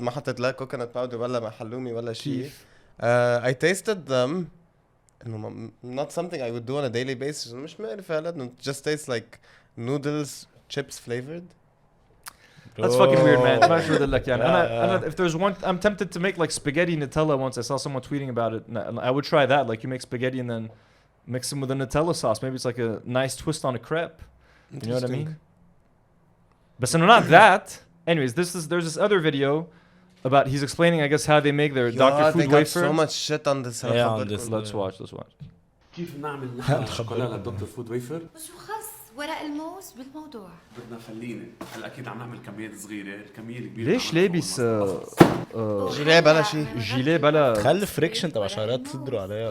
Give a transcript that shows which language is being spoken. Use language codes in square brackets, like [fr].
[ar] ما حطيت لا [en] coconut powder [ar] ولا مع حلومي ولا شيء. [en] I tasted them. Not something I would do on a daily basis. [ar] مش معرف هلا. [en] It just tastes like noodles, chips flavored. That's fucking weird, man. [ar] ما شو لك يعني. أنا [en] if there's one, I'm tempted to make like spaghetti Nutella once. I saw someone tweeting about it. I would try that. Like you make spaghetti and then mix them with a Nutella sauce. Maybe it's like a nice twist on a crepe. You know what I mean? But so not that. Anyways, there's this other video about he's explaining I guess how they make their Dr. Food they got wafer. so much shit on this. Yeah, on this. Let's watch. [ar] كيف نعمل نحن شوكولا للدكتور فود ويفر؟ وشو خص ورق الموز بالموضوع؟ بدنا فلينة. هلا اكيد عم نعمل كميات صغيره، الكميه الكبيره ليش لابس جيليه بلا شيء؟ جيليه بلا خلي فريكشن تبع شعرات صدره عليها